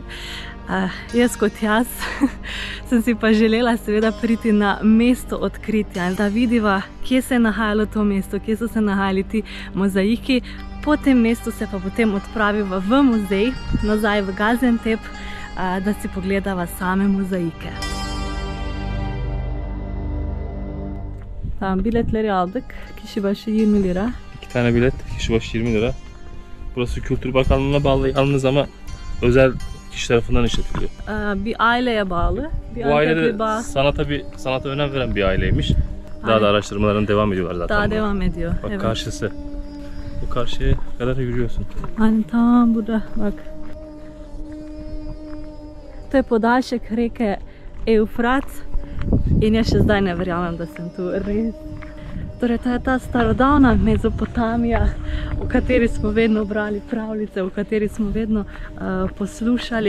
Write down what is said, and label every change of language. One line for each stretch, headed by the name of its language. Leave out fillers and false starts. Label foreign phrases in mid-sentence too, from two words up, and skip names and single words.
Slovenian: Jaz kot jaz sem si pa želela seveda priti na mesto odkritja, da vidiva, kje se je nahajalo to mesto, kje so se nahajali ti mozaiki. Po tem mestu se pa potem odpraviva v muzej, nazaj v Gaziantep, da si pogledava same mozaike.
Turkish: Tamam, biletleri aldık. Kişi başı 20 lira. 2 tane bilet, kişi başı 20 lira. Burası Kültür Bakanlığı'na bağlı yalnız ama özel kişi tarafından işletiliyor. Bir aileye bağlı. Bu aile de sanata önem veren bir aileymiş. Daha da araştırmalarına devam ediyorlar zaten. Daha devam ediyor. Bak evet. Karşısı. Bu karşıya kadar yürüyorsun. Hani tam burada bak.
Slovenian: To je podaljšek reke Eufrat in jaz še zdaj ne verjamem, da sem tu res. Torej, to je ta starodavna Mezopotamija, o kateri smo vedno brali pravljice, o kateri smo vedno poslušali.